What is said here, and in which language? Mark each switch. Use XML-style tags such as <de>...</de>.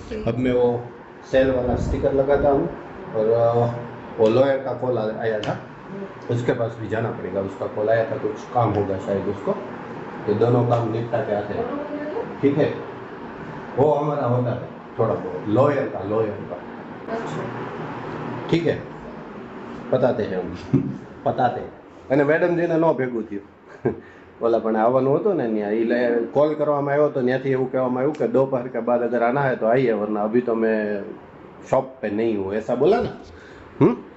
<hi>अब मैं वो सेल वाला स्टिकर लगाता हूँ और वो लॉयर का कॉल आया था, उसके पास भी जाना पड़ेगा. उसका कॉल आया था, कुछ काम होगा शायद उसको, तो दोनों काम निपटा के आते हैं. ठीक है, वो हमारा होता है थोड़ा बहुत लॉयर का. ठीक है, बताते हैं हम.</hi> <gu>बताते અને મેડમજીને ન ભેગું થયું. ઓલા પણ આવવાનું હતું ને ત્યાં, એ કોલ કરવામાં આવ્યો તો ત્યાંથી એવું કહેવામાં આવ્યું કે</gu> <hi>दोपहर के बाद अगर आना है तो आइए, वरना अभी तो मैं शॉप पे नहीं हूँ, ऐसा बोला ना.</hi>